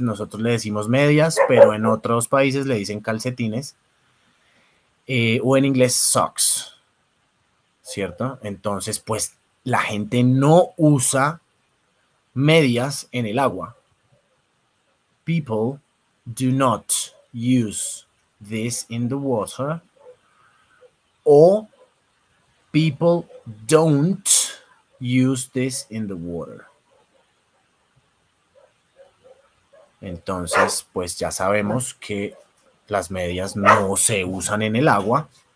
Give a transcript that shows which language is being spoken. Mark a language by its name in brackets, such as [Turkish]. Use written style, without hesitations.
[Spanish] Nosotros le decimos medias, pero en otros países le dicen calcetines. O en inglés socks, ¿cierto? Entonces, pues la gente no usa medias en el agua. [English] People do not use this in the water. O people don't use this in the water. [Spanish] Entonces, pues ya sabemos que las medias no se usan en el agua.